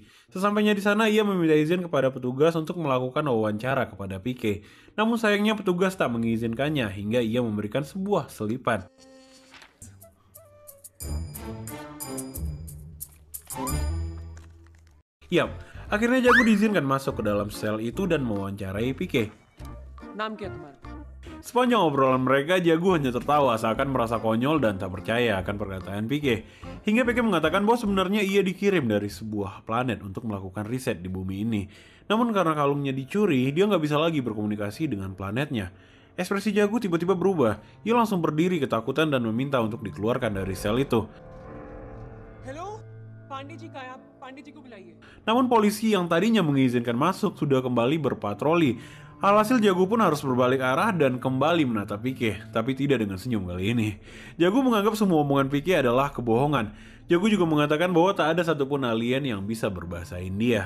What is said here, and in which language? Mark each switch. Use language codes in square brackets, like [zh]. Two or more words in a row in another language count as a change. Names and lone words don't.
[id] Sesampainya di sana, ia meminta izin kepada petugas untuk melakukan wawancara kepada Pique. Namun sayangnya petugas tak mengizinkannya hingga ia memberikan sebuah selipan. Yap, akhirnya Jago diizinkan masuk ke dalam sel itu dan mewawancarai Pique. [hi] नाम क्या है तुम्हारा? [id] Sepanjang obrolan mereka, Jago hanya tertawa seakan merasa konyol dan tak percaya akan perkataan Pique. Hingga Pique mengatakan bahwa sebenarnya ia dikirim dari sebuah planet untuk melakukan riset di bumi ini. Namun karena kalungnya dicuri, dia nggak bisa lagi berkomunikasi dengan planetnya. Ekspresi Jago tiba-tiba berubah. Ia langsung berdiri ketakutan dan meminta untuk dikeluarkan dari sel itu. [hi] हेलो पांडे जी कहाँ है? आप पांडे जी को बुलाइए. [id] Namun polisi yang tadinya mengizinkan masuk sudah kembali berpatroli. Alhasil Jago pun harus berbalik arah dan kembali menatap Pique, tapi tidak dengan senyum kali ini. Jago menganggap semua omongan Pique adalah kebohongan. Jago juga mengatakan bahwa tak ada satupun alien yang bisa berbahasa India.